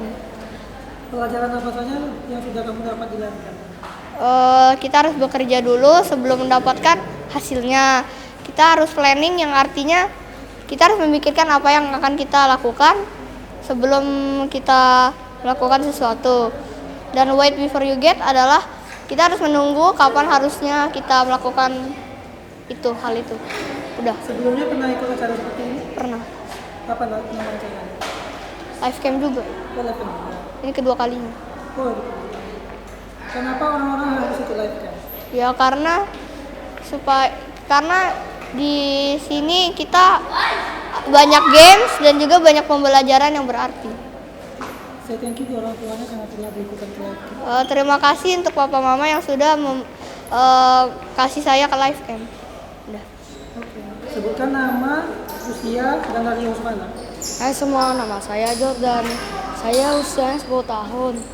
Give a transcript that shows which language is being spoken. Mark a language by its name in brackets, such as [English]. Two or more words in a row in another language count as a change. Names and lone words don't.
[Indonesian] Pelajaran apa saja yang sudah kamu dapat di live camp? Kita harus bekerja dulu sebelum mendapatkan hasilnya. Kita harus planning, yang artinya kita harus memikirkan apa yang akan kita lakukan sebelum kita melakukan sesuatu. Dan [English] wait before you get [Indonesian] adalah kita harus menunggu kapan harusnya kita melakukan hal itu. Udah. Sebelumnya pernah ikut acara seperti ini? Pernah. Apa nama acaranya? Live camp juga. Oh, live camp. Ini kedua kalinya. Oh, gitu. Kenapa orang-orang harus ikut live camp? Ya karena di sini kita banyak games dan juga banyak pembelajaran yang berarti. Saya [English] thank you [Indonesian] ke orang tuanya karena telah diikutkan ke live camp. Terima kasih untuk papa mama yang sudah kasih saya ke live camp. Udah. Oke. Sebutkan nama, usia, dan dari host mana? Hai semua, nama saya Jordan. Saya usianya 10 tahun.